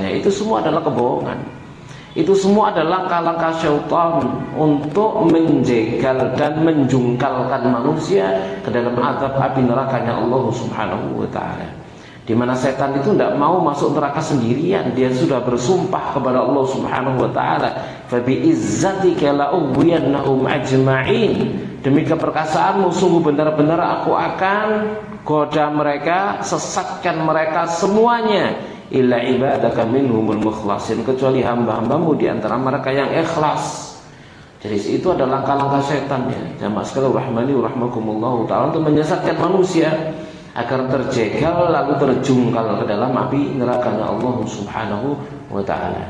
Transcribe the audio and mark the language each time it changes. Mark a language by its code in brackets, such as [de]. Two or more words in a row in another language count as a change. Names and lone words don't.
[id] Itu semua adalah kebohongan. Itu semua adalah langkah-langkah syaitan untuk menjegal dan menjungkalkan manusia ke dalam azab api nerakanya [ar] الله سبحانه وتعالى. [id] Di mana setan itu tidak mau masuk neraka sendirian, dia sudah bersumpah kepada [ar] الله سبحانه وتعالى, "فبعزتك لأغوينهم أجمعين." [id] Demi keperkasaanmu sungguh benar-benar aku akan goda mereka, sesatkan mereka semuanya, [ar] إلا عبادك منهم المخلصين, [id] kecuali hamba-hambamu di antara mereka yang ikhlas. Jadi itu adalah langkah-langkah setan ya. Jamaah sekalian [ar] رحمني ورحمكم الله تعالى, [id] untuk menyesatkan manusia agar terjegal lalu terjungkal ke dalam api nerakanya [ar] الله سبحانه وتعالى.